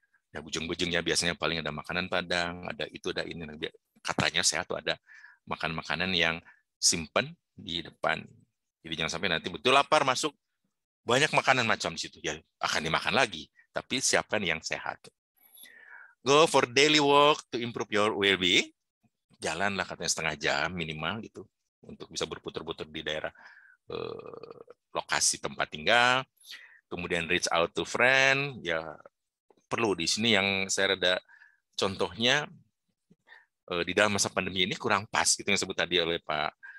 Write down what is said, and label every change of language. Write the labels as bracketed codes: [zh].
[id] Ya, ujung-ujungnya biasanya paling ada makanan Padang, ada itu, ada ini. Katanya sehat tuh ada makan-makanan yang simpen di depan. Jadi jangan sampai nanti betul lapar masuk, banyak makanan macam di situ. Ya akan dimakan lagi, tapi siapkan yang sehat. [en] Go for daily walk to improve your well-being. [id] Jalanlah katanya setengah jam minimal gitu, untuk bisa berputar-putar di daerah lokasi tempat tinggal. Kemudian reach out to friend, ya perlu di sini yang saya rada contohnya di dalam masa pandemi ini kurang pas gitu yang sebut tadi oleh Pak.